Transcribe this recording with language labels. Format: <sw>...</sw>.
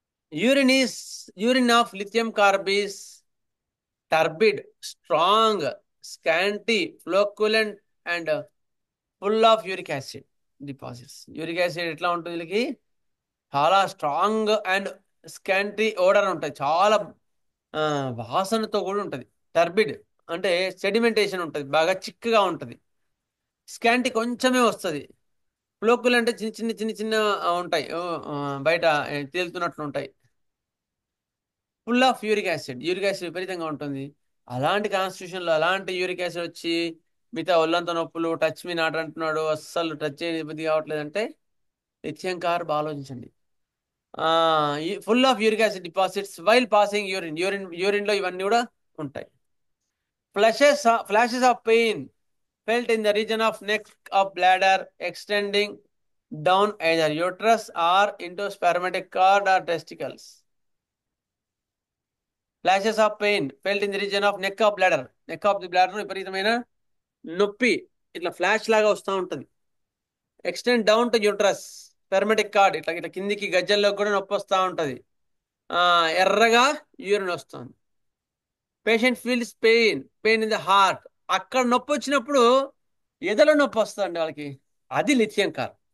<en>urine of lithium carb is turbid, strong, scanty, flocculent, and full of uric acid deposits.</en> <te>Uric acid ఎట్లా ఉంటుంది వీళ్ళకి? చాలా strong and scanty ఓడర్ ఉంటుంది, చాలా వాసనతో కూడా ఉంటుంది. టర్బిడ్ అంటే సెడిమెంటేషన్ ఉంటుంది, బాగా చిక్కగా ఉంటుంది. స్కాంటీ కొంచెమే వస్తుంది. ఫ్లోకులు అంటే చిన్న చిన్న చిన్న చిన్న ఉంటాయి, బయట తేలుతున్నట్లు ఉంటాయి. ఫుల్ ఆఫ్ యూరిక్ యాసిడ్ విపరీతంగా ఉంటుంది. అలాంటి కాన్స్టిట్యూషన్లో అలాంటి యూరిక్ యాసిడ్ వచ్చి మిగతా ఒళ్ళంతా నొప్పులు,</te> <en>touch me not</en> <te>అంటున్నాడు, అస్సలు టచ్ చేయని ఇబ్బంది కావట్లేదంటే లిథియం కార్బ్ ఆలోచించండి.</te> <en>full of uric acid deposits while passing urine</en> <te>లో ఇవన్నీ కూడా ఉంటాయి.</te> <en>Flashes of pain felt in the region of neck of bladder extending down either uterus or into spermatic cord or testicles. Flashes of pain felt in the region of neck of bladder</en> <te>విపరీతమైన నొప్పి ఇట్లా flash లాగా వస్తూ ఉంటుంది. Extend down to uterus, spermatic card ఇట్లా ఇట్లా కిందికి గజ్జల్లో కూడా నొప్పి వస్తూ ఉంటుంది. ఎర్రగా యూరిన్ వస్తుంది.</te> <en>Patient feels pain in the heart.</en> <te>అక్కడ నొప్పి వచ్చినప్పుడు ఎదలో నొప్పి వస్తుందండి వాళ్ళకి, అది లిథియం కార్బ్.</te>